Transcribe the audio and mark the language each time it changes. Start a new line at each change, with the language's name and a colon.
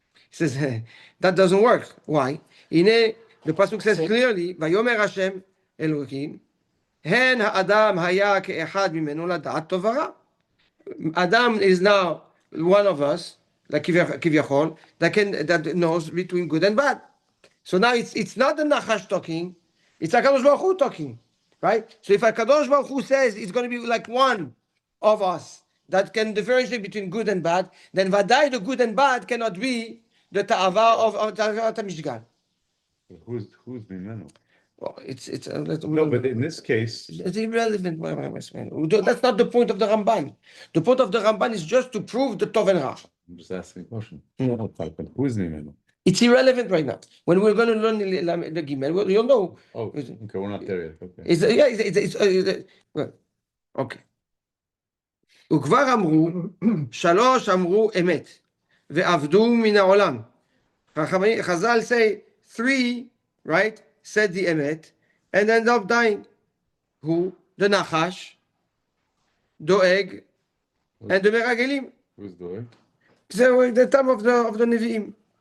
English: He says, that doesn't work. Why?
Hebrew: הנה,
English: the pasuk says clearly,
Hebrew: ויאמר השם אלוקים, הן האדם היה כאחד ממנו לדעת טוב ורע.
English: Adam is now one of us, like כביכול, that knows between good and bad. So now it's not the Nachash talking, it's HaKadosh Baruch Hu talking, right? So if HaKadosh Baruch Hu says it's going to be like one of us that can differentiate between good and bad, then Vadai, the good and bad, cannot be the Ta'ava of Ta'avat HaMishgal. Who's Mimenu? Well, it's No, but in this case, it's irrelevant. That's not the point of the Ramban. The point of the Ramban is just to prove the Tov and Ra. I'm just asking a question. Yeah. Who's Mimenu? It's irrelevant right now. When we're going to learn the Gimel, you'll know. Oh, okay, we're not there yet. Okay. Well, okay.
Hebrew: וכבר אמרו, שלוש אמרו אמת, ועבדו מן העולם.
English: Chazal say, 3, right, said the emet, and ended up dying. Who? The Nachash, Doeg, and the Meragelim. Who's Doeg? So the time of the Nevi'im.